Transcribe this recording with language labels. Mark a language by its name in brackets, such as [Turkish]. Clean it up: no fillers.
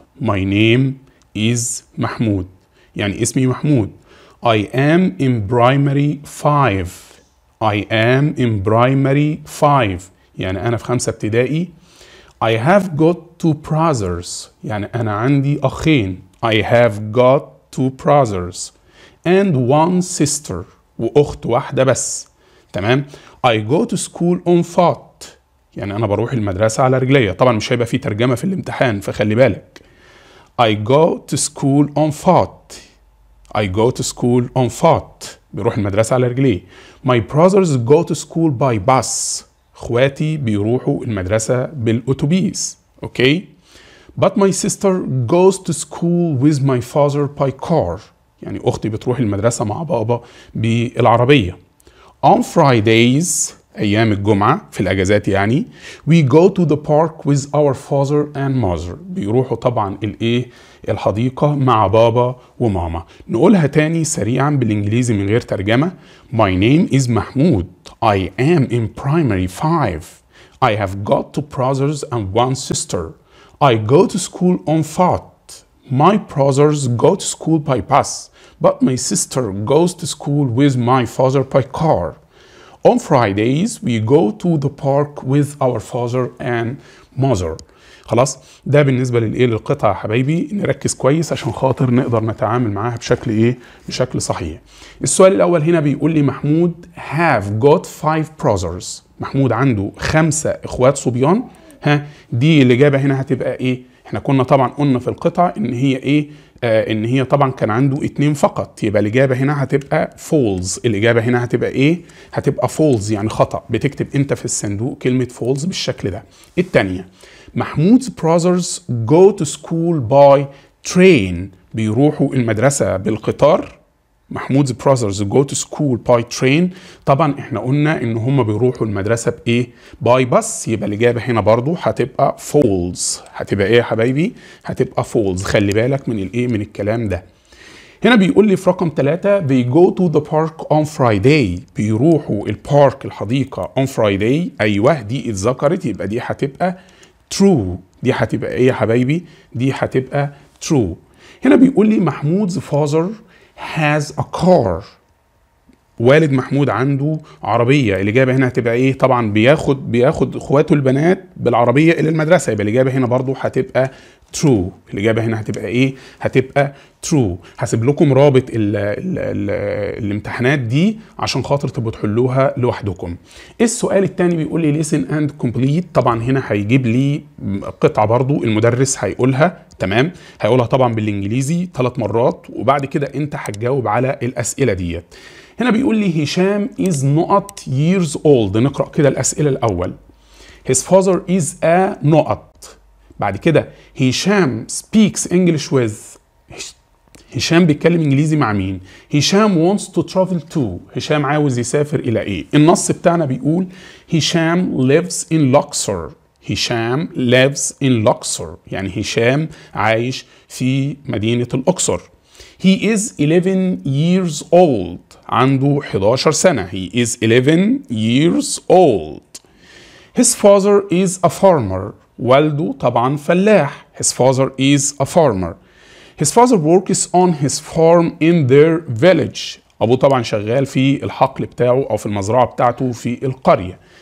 [English] My name is Mahmoud [Arabic] يعني اسمي محمود. [English] I am in primary 5. I am in primary 5 [Arabic] يعني أنا في 5 ابتدائي. [English] I have got 2 brothers [Arabic] يعني أنا عندي أخين. [English] I have got 2 brothers and 1 sister [Arabic] وأخت واحدة بس. تمام. [English] I go to school on foot [Arabic] يعني أنا بروح المدرسة على رجلية. طبعا مش هيبقى فيه ترجمة في الامتحان فخلي بالك. [English] I go to school on foot. I go to school on foot [Arabic] بيروح المدرسة على رجليه. [English] My brothers go to school by bus. [Arabic] اخواتي بيروحوا المدرسة بالأتوبيس. اوكي. [English] But my sister goes to school with my father by car [Arabic] يعني أختي بتروح المدرسة مع بابا بالعربية. [English] On Fridays [Arabic] أيام الجمعة في الأجازات يعني [English] we go to the park with our father and mother [Arabic] بيروحوا طبعا الحديقة مع بابا وماما. نقولها تاني سريعا بالإنجليزي من غير ترجمة. [English] My name is Mahmoud. I am in primary 5. I have got 2 brothers and 1 sister. I go to school on foot. My brothers go to school by bus, but my sister goes to school with my father by car. On Fridays we go to the park with our father and mother. [Arabic] خلاص ده بالنسبة للقطعة يا حبايبي. نركز كويس عشان خاطر نقدر نتعامل معاها بشكل صحيح. السؤال الأول هنا بيقول لي محمود [English] have got 5 brothers. [Arabic] محمود عنده 5 إخوات صبيان. دي الإجابة هنا هتبقى إيه؟ احنا كنا طبعا قلنا في القطعة إن هي إيه؟ إن هي طبعا كان عنده 2 فقط. يبقى الإجابة هنا هتبقى false. الإجابة هنا هتبقى إيه؟ هتبقى false يعني خطأ. بتكتب أنت في الصندوق كلمة false بالشكل ده. [English] التانية Mahmoud's brothers go to school by train [Arabic] بيروحوا المدرسة بالقطار. [English] Mahmoud's brothers go to school by train. [Arabic] طبعا احنا قلنا ان هم بيروحوا المدرسة بايه؟ باي بس. يبقى الإجابة هنا برضو هتبقى false. هتبقى ايه يا حبايبي؟ هتبقى false. خلي بالك من من الكلام ده. هنا بيقول لي في رقم 3 [English] they go to the park on Friday [Arabic] بيروحوا البارك الحديقة [English] on Friday. [Arabic] ايوه دي اتذكرت يبقى دي هتبقى true. دي هتبقى ايه يا حبايبي؟ دي هتبقى true. هنا بيقول لي [English] Mahmoud's father has a car. [Arabic] والد محمود عنده عربية. الإجابة هنا هتبقى ايه؟ طبعا بياخد اخواته البنات بالعربية إلى المدرسة. يبقى الإجابة هنا برضو هتبقى true. الإجابة هنا هتبقى ايه؟ هتبقى true. هسيب لكم رابط الامتحانات دي عشان خاطر تبقوا تحلوها لوحدكم. السؤال الثاني بيقول لي [English] listen and complete. [Arabic] طبعا هنا هيجيب لي قطعة برضو المدرس هيقولها. تمام. هيقولها طبعا بالإنجليزي 3 مرات وبعد كده انت هتجاوب على الأسئلة ديت. هنا بيقول لي [English] Hisham is not years old. [Arabic] نقرأ كده الأسئلة الأول. [English] His father is a نقط. [Arabic] بعد كده [English] Hisham speaks English with. [Arabic] هشام بيتكلم انجليزي مع مين؟ [English] Hisham wants to travel to. [Arabic] هشام عاوز يسافر الى ايه؟ النص بتاعنا بيقول هشام [English] lives in Luxor. [Arabic] هشام [English] lives in Luxor [Arabic] يعني هشام عايش في مدينة الأقصر. [English] He is 11 years old. [Arabic] عنده 11 سنة. [English] He is 11 years old. His father is a farmer. [Arabic] والده طبعا فلاح. [English] His father is a farmer. His father works on his farm in their village. [Arabic] أبوه طبعا شغال في الحقل بتاعه أو في المزرعة بتاعته في القرية.